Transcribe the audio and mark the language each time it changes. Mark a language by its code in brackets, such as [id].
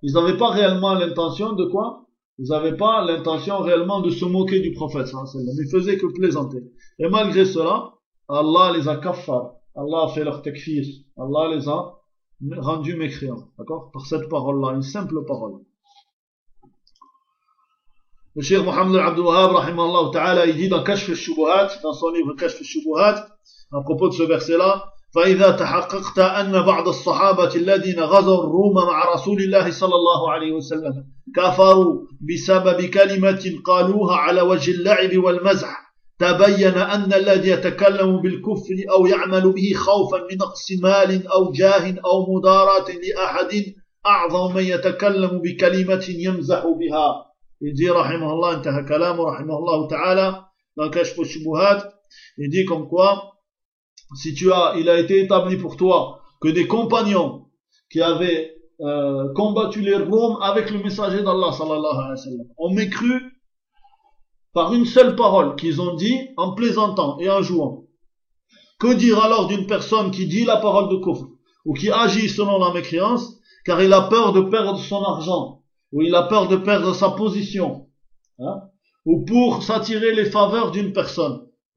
[fr] Ils n'avaient pas réellement l'intention de quoi? Ils n'avaient pas l'intention réellement de se moquer du prophète. Ils faisaient que plaisanter. Et malgré cela, Allah les a kaffar. Allah a fait leur takfir. Allah les a rendus mécréants. D'accord? Par cette parole-là, une simple parole. Le cheikh Mohammed Abdel Wahhab, rahimahullah ta'ala, il dit dans Kashf al-Shubuhat, dans son livre Kashf al-Shubuhat, à propos de ce verset-là, [ar] فإذا تحققت أن بعض الصحابة الذين غزوا الروم مع رسول الله صلى الله عليه وسلم كفروا بسبب كلمة قالوها على وجه اللعب والمزح تبين أن الذي يتكلم بالكفر أو يعمل به خوفا من نقص مال أو جاه أو مدارات لأحد أعظم من يتكلم بكلمة يمزح بها. يجي رحمه الله انتهى كلامه رحمه الله تعالى ما كشف الشبهات يجيكم كوا. [fr] Si tu as, il a été établi pour toi que des compagnons qui avaient combattu les Roms avec le messager d'Allah sallallahu alayhi wa sallam ont mécru par une seule parole qu'ils ont dit en plaisantant et en jouant. Que dire alors d'une personne qui dit la parole de kufr ou qui agit selon la mécréance car il a peur de perdre son argent ou il a peur de perdre sa position, hein, ou pour s'attirer les faveurs d'une personne?